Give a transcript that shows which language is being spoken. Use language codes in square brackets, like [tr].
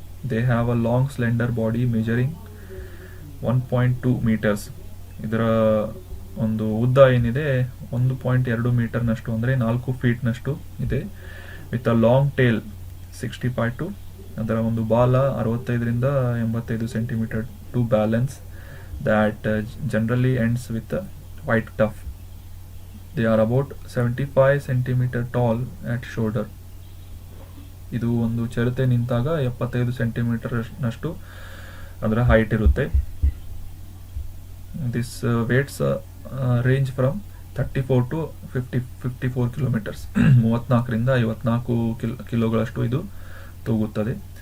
[en] They have a long slender body measuring 1.2 meters. [kn] ಇದರ ಒಂದು ಉದ್ದ ಏನಿದೆ 1.2 ಮೀಟರ್ನಷ್ಟು, ಅಂದರೆ 4 ಫೀಟ್ನಷ್ಟು ಇದೆ. [en] with a long tail 65 to, [kn] ಅದರ ಒಂದು ಬಾಲ 65ರಿಂದ 85 centimetre [en] To balance. that generally ends with a white tuft. They are about 75 centimeter tall at shoulder. [kn] ಇದು ಒಂದು ಚಿರತೆ ನಿಂತಾಗ 75 ಸೆಂಟಿಮೀಟರ್ ನಷ್ಟು ಅದರ ಹೈಟ್ ಇರುತ್ತೆ. [en] This weights range from 34 to 54 kilometers. [kn] 34ರಿಂದ 54 ಕಿಲೋಗಳಷ್ಟು ಇದು ತೂಗುತ್ತದೆ.